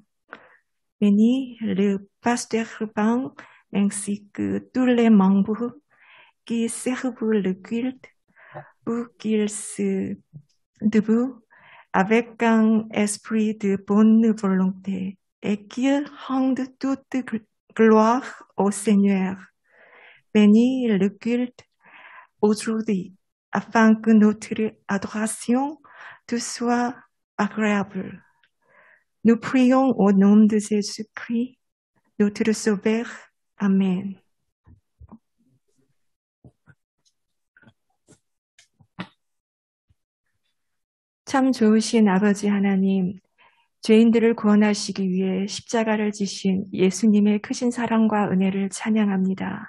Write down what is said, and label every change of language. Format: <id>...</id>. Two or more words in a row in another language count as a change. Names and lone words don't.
<fr>Bénis le pasteur Ruban ainsi que tous les membres qui servent le culte pour qu'ils se debout avec un esprit de bonne volonté et qu'ils rendent toute gloire au Seigneur. Bénis le culte aujourd'hui, afin que notre adoration te soit agréable. Nous prions au nom de Jésus-Christ, notre Sauveur.</fr> <ko>아멘. 참 좋으신 아버지 하나님, 죄인들을 구원하시기 위해 십자가를 지신 예수님의 크신 사랑과 은혜를 찬양합니다.</ko>